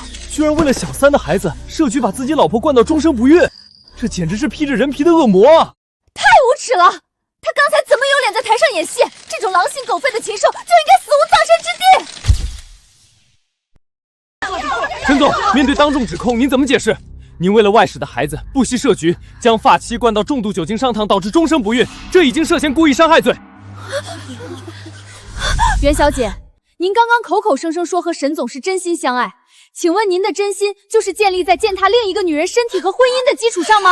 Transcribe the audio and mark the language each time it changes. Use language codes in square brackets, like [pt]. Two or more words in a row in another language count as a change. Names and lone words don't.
[zh] 居然為了小3的孩子，設局把自己老婆灌到終生不孕，這簡直是披着人皮的惡魔啊！太無恥了！他剛才怎麼有臉在台上演戲？這種狼心狗肺的禽獸就應該死無葬身之地！沈總，面對當眾指控，您怎麼解釋？您為了外室的孩子，不惜設局，將發妻灌到重度酒精上燙，導致終生不孕，這已經涉嫌故意傷害罪。袁小姐，您剛剛口口聲聲說和沈總是真心相愛，請問您的真心就是建立在踐踏另一個女人身體和婚姻的基礎上嗎？